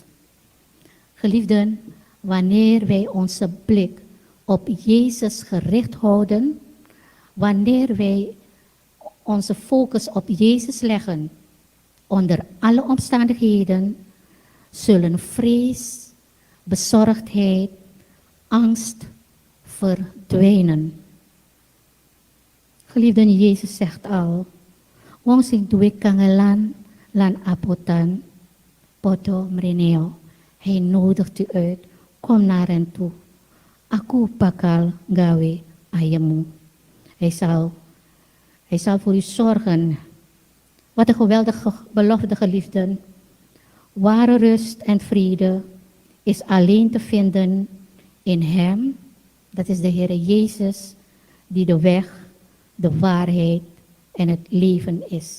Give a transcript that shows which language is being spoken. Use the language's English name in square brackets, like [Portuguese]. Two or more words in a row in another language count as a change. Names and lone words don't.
[Dutch] Geliefden, wanneer wij onze blik op Jezus gericht houden, wanneer wij onze focus op Jezus leggen, onder alle omstandigheden, zullen vrees, bezorgdheid, angst verdwijnen. Geliefden, Jezus zegt al, [Javanese] wong sing duwe kangelan lan apotan, poto mreneo. [Dutch] Hij nodigt u uit, kom naar hen toe. [Javanese] Aku bakal gawe ayemu. [Dutch] Hij zal voor u zorgen. Wat een geweldige belofte, geliefden. Ware rust en vrede is alleen te vinden in hem. Dat is de Heer Jezus, die de weg, de waarheid en het leven is.